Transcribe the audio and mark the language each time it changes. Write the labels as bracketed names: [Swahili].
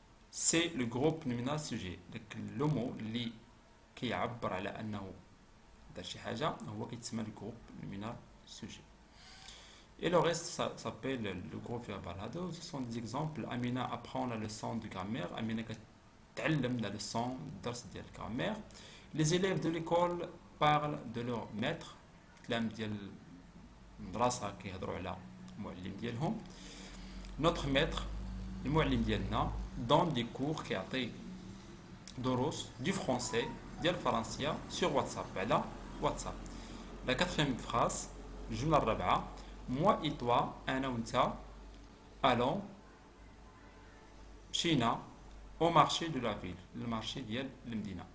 [French] C'est le groupe nominal sujet. [Arabic] Le mot qui يعبر على أنه دار شي حاجة هو كيتسمى [French] le groupe nominal sujet. Et le reste, ça s'appelle le groupe verbal. Ce sont des exemples. Amina apprend la leçon de grammaire. Amina تعلم la leçon [Arabic] درس ديال [French] grammaire. Les élèves de l'école parlent de leur maître. [Arabic] كلام ديال المدرسة كيهضروا على المعلم ديالهم. [French] Notre maître [Arabic] المعلم ديالنا [French] donne des cours [Arabic] كيعطي دروس [French] du français [Arabic] ديال الفرنسية [French] sur WhatsApp [Arabic] على WhatsApp. [French] La quatrième phrase [Arabic] الجملة الرابعة [French] moi et toi [Arabic] أنا وأنت [French] allons [Arabic] مشينا [French] au marché de la ville, le marché [Arabic] ديال المدينة.